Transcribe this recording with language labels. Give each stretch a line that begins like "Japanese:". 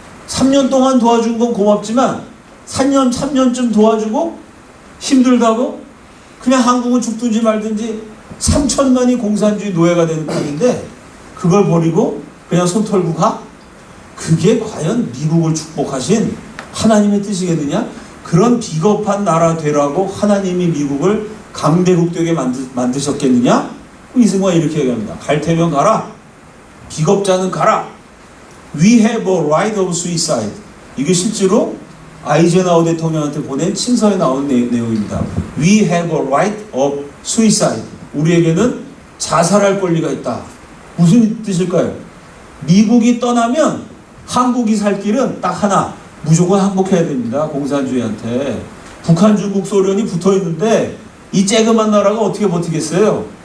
Korean: 3년 동안 도와준 건 고맙지만 3년쯤 도와주고 힘들다고 그냥 한국은 죽든지 말든지 3천만이 공산주의 노예가 되는 땅인데 그걸 버리고 그냥 손 털고 가? 그게 과연 미국을 축복하신 하나님의 뜻이겠느냐? 그런 비겁한 나라 되라고 하나님이 미국을 강대국 되게 만드셨겠느냐? 이승만이 이렇게 얘기합니다. 갈 테면 가라. 비겁자는 가라.
English: We have a right of suicide.
Korean: 이게 실제로 아이젠하워 대통령한테 보낸 친서에 나온 내용입니다.
English: We have a right of suicide.
Korean: 우리에게는 자살할 권리가 있다. 무슨 뜻일까요? 미국이 떠나면 한국이 살 길은 딱 하나. 무조건 항복해야 됩니다. 공산주의한테. 북한, 중국, 소련이 붙어있는데 이 쬐그만 나라가 어떻게 버티겠어요?